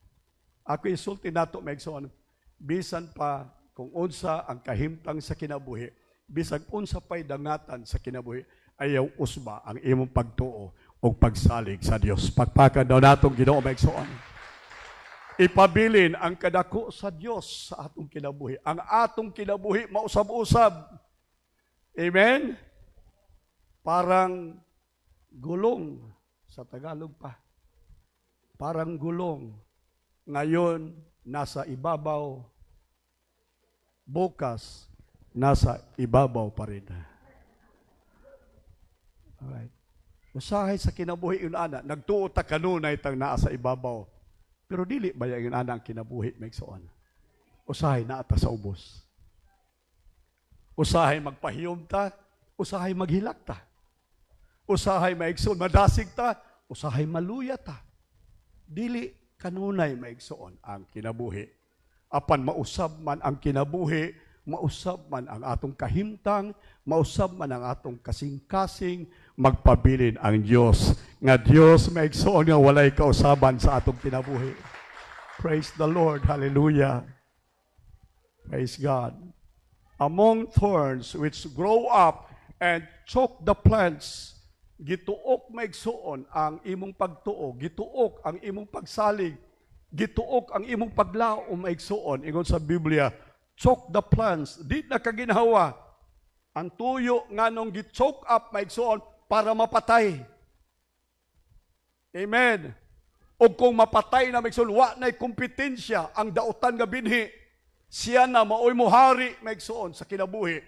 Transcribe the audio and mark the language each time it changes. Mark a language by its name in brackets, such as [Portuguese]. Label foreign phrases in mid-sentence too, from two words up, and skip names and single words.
[Cebuano] Ako insulti nato maigsoon, bisan pa kung unsa ang kahimtang sa kinabuhi, bisag unsa pay dangatan sa kinabuhi, ayaw usba ang imong pagtuo o pagsalig sa Dios. Pagpakad daw natong Ginoo maigsoon. Ipabilin ang kadako sa Dios sa atong kinabuhi. Ang atong kinabuhi mausab-usab. Amen? [Filipino] Parang gulong [Cebuano] sa Tagalog pa. [Filipino] Parang gulong. Ngayon, nasa ibabaw. Bukas, nasa ibabaw pa rin. [Cebuano] Alright. Usahay sa kinabuhi yun, ana. Nagtuo ta kanunay tang naa sa ibabaw. Pero dili ba yun, ana, ang kinabuhi, maigsoon? Usahay na ata sa ubos. Usahay magpahiyom ta, usahay maghilak ta. Usahay maigsoon, madasig ta, usahay maluya ta. Dili kanunay maigsoon ang kinabuhi. Apan mausab man ang kinabuhi, mausab man ang atong kahimtang, mausab man ang atong kasing-kasing, magpabilin ang Dios. Nga Dios maigsoon nga walay kausaban sa atong kinabuhi. [English] Praise the Lord. Hallelujah. Praise God. Among thorns which grow up and choke the plants, [Cebuano] gituok maigsoon ang imong pagtuo, gituok ang imong pagsalig, gituok ang imong paglaom maigsoon. Ingon sa Biblia, [English] choke the plants, [Cebuano] di na kaginhawa. Ang tuyo nganong gi-choke up maigsoon para mapatay. Amen. O kung mapatay na maigsoon, wa na'y kompetensya ang dautan nga binhi. Siya na maoy muhari maigsoon sa kinabuhi.